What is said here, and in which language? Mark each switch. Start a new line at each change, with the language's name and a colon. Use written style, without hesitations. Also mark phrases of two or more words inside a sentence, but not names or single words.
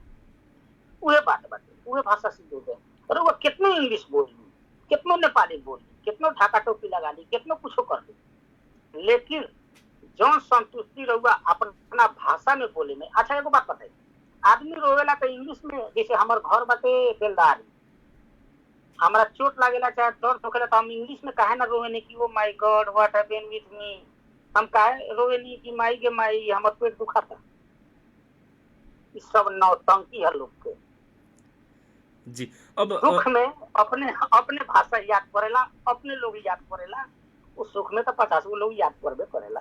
Bhojpuri: उहे बात बाटे, उहे भाषा से जुड़ गए। और वो कितनो इंग्लिश बोली, कितनो नेपाली बोली, कितनो ढाका टोपी लगा ली, कितनो कुछो कर ली, लेकिन जौन संतुष्टि रहुआ अपना भाषा में बोले में। अच्छा एगो बात बताई, आदमी रोवेला तो इंग्लिश में, जैसे हमार घर बाटे बेलदारी, हमारा चोट लागेला चाहे दर्द होखेला तो हम इंग्लिश में काहे ना रोवेनी कि
English: Oh my God what happened with me,
Bhojpuri: हम काहे रोवेनी कि माई के माई हमर पेट दुखाता। ई सब नौटंकी है लोग के जी। अब सुख में अपने भाषा याद करेला, अपने लोग याद करेला, उस सुख में तो 50 गो लोग याद करबे करेला